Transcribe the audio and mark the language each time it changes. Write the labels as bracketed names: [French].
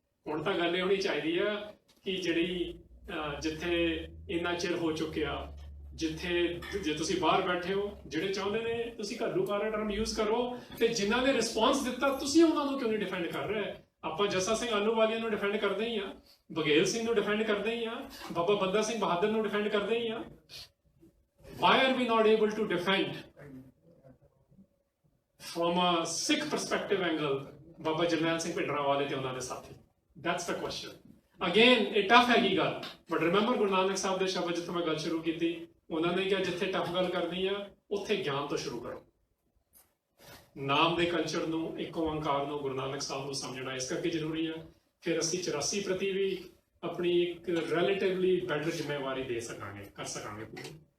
[Punjabi] ਹੁਣ ਤਾਂ ਗੱਲ ਇਹ ਹੋਣੀ ਚਾਹੀਦੀ ਆ ਕਿ ਜਿਹੜੀ ਜਿੱਥੇ ਇੰਨਾ ਚਿਰ ਹੋ ਚੁੱਕਿਆ, ਜਿੱਥੇ ਜੇ ਤੁਸੀਂ ਬਾਹਰ ਬੈਠੇ ਹੋ, ਜਿਹੜੇ ਚਾਹੁੰਦੇ ਨੇ ਤੁਸੀਂ ਘੱਲੂਘਾਰਾ ਟਰਮ ਯੂਜ਼ ਕਰੋ, ਤੇ ਜਿਨ੍ਹਾਂ ਨੇ ਰਿਸਪੌਂਸ ਦਿੱਤਾ ਤੁਸੀਂ ਉਹਨਾਂ ਨੂੰ ਕਿਉਂ ਨਹੀਂ ਡਿਫੈਂਡ ਕਰ ਰਹੇ? ਆਪਾਂ ਜੱਸਾ ਸਿੰਘ ਆਹਲੂਵਾਲੀਆ ਨੂੰ ਡਿਫੈਂਡ ਕਰਦੇ ਹੀ ਆ, ਬਘੇਲ ਸਿੰਘ ਨੂੰ ਡਿਫੈਂਡ ਕਰਦੇ ਹੀ ਆ, ਬਾਬਾ ਬੰਦਾ ਸਿੰਘ ਬਹਾਦਰ ਨੂੰ ਡਿਫੈਂਡ ਕਰਦੇ ਹੀ ਆ। [English] Why are we not able to defend from a Sikh perspective angle Baba Jarnail Singh Bhindranwale [Punjabi] ਤੇ ਉਹਨਾਂ ਦੇ ਸਾਥੀ? [English] That's the question. [Punjabi] Again, ਇਹ ਟਫ ਹੈਗੀ ਗੱਲ, ਬਟ ਰਿਮੈਂਬਰ ਗੁਰੂ ਨਾਨਕ ਸਾਹਿਬ ਦੇ ਸ਼ਬਦ ਜਿੱਥੋਂ ਮੈਂ ਗੱਲ ਸ਼ੁਰੂ ਕੀਤੀ, ਉਹਨਾਂ ਨੇ ਕਿਹਾ ਜਿੱਥੇ ਟਫ ਗੱਲ ਕਰਨੀ ਆ ਉੱਥੇ ਗਿਆਨ ਤੋਂ ਸ਼ੁਰੂ ਕਰੋ। ਨਾਮ ਦੇ ਕਲਚਰ ਨੂੰ, ਇੱਕ ਓਂਕਾਰ ਨੂੰ, ਗੁਰੂ ਨਾਨਕ ਸਾਹਿਬ ਨੂੰ ਸਮਝਣਾ ਇਸ ਕਰਕੇ ਜ਼ਰੂਰੀ ਆ। ਫਿਰ ਅਸੀਂ 84 ਪ੍ਰਤੀ ਵੀ ਆਪਣੀ ਇੱਕ ਰਿਲੇਟਿਵਲੀ ਬੈਟਰ ਜ਼ਿੰਮੇਵਾਰੀ ਦੇ ਸਕਾਂਗੇ, ਕਰ ਸਕਾਂਗੇ ਪੂਰੀ।